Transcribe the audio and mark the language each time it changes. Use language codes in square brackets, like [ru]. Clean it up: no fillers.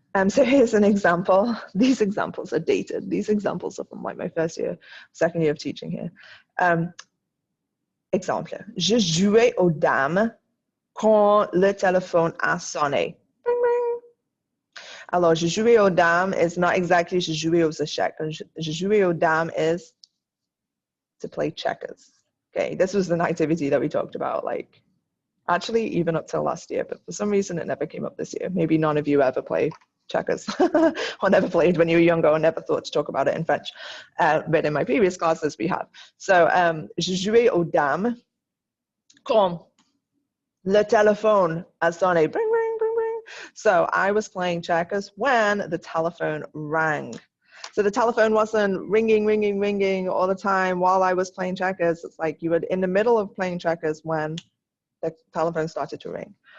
[en] So here's an example. These examples are dated. These examples are from like my second year of teaching here. [fr] Exemple. Je jouais aux dames quand le téléphone a sonné. Bing, bing. Alors, je jouais aux dames [en] is not exactly [fr] je jouais aux échecs. Je jouais aux dames [en] is to play checkers. Okay, this was an activity that we talked about, like, actually even up till last year, but for some reason it never came up this year. Maybe none of you ever played checkers or never played when you were younger or never thought to talk about it in French. But in my previous classes we have. [fr] So, je jouais aux dames quand le téléphone a sonné. [en] Bring, bring, bring, bring. So I was playing checkers when the telephone rang. So the telephone wasn't ringing, ringing, ringing all the time while I was playing checkers. It's like you were in the middle of playing checkers when the telephone started to ring.